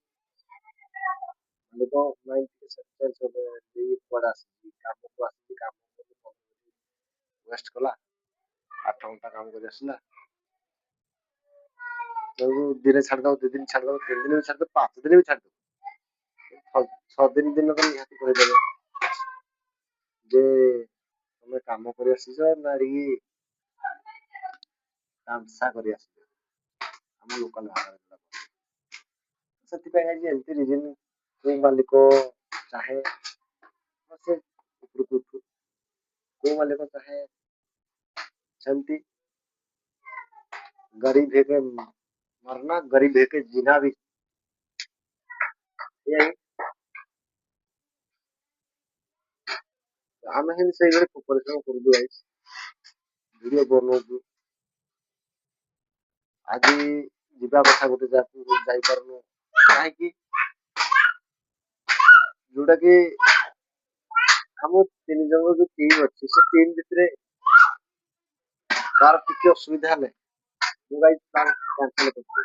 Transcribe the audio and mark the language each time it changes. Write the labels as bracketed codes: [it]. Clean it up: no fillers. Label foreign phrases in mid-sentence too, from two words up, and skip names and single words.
[or] ମାଲିକ ମାଇଣ୍ଡ ଟିକେ ସେଟେନ୍ସ ହେବେ, କୁଆଡେ ଆସିଛି, କାମକୁ ଆସିଛି, କାମ ୱେଷ୍ଟ କଲା, 8 ଘଣ୍ଟା କାମ କରି ଆସିଲା, ଦିନେ ଛାଡିଦବ, 2 ଦିନ ଛାଡିଦବ, 3 ଦିନ ବି ଛାଡିଦବ, 5 ଦିନ ବି ଛାଡିଦବ, 6 ଦିନ ନିହାତି କହିଦେବେ ଯେ ତମେ କାମ କରି ଆସିଛ ନା ଏଠିକି ତାମସା କରି ଆସିଛ ଆମ ଲୋକାଲ ଭାଷାରେ। ସେଥିପାଇଁ ଆଜି ଏମିତି ରିଜିନ କୋଉ ମାଲିକ ଚାହେଁ ସେ ଉପରକୁ ଉଠୁ, କୋଉ ମାଲିକ ଚାହେଁ ସେମିତି [hi] गरीब है के मरना, गरीब है के जीना भी, यही [or] ଆମେ ହିଁ ସେଇଭଳି ପରିଶ୍ରମ କରୁଛୁ ଗାଇସ୍, ଭିଡିଓ ବନଉଛୁ, ଆଜି ଯିବା କଥା ଗୋଟେ ଜାଗାକୁ ଯାଇପାରୁନୁ କାହିଁକି, ଯୋଉଟା କି ଆମ 3 ଜଣର ଯୋଉ ଟିମ୍ ଅଛି, ସେ ଟିମ୍ ଭିତରେ କାହାର ଟିକେ ଅସୁବିଧା ହେଲେ ମୁଁ ଗାଇସ୍ ପ୍ଲାନ୍ କ୍ୟାନ୍ସେଲ କରିଦିଏ।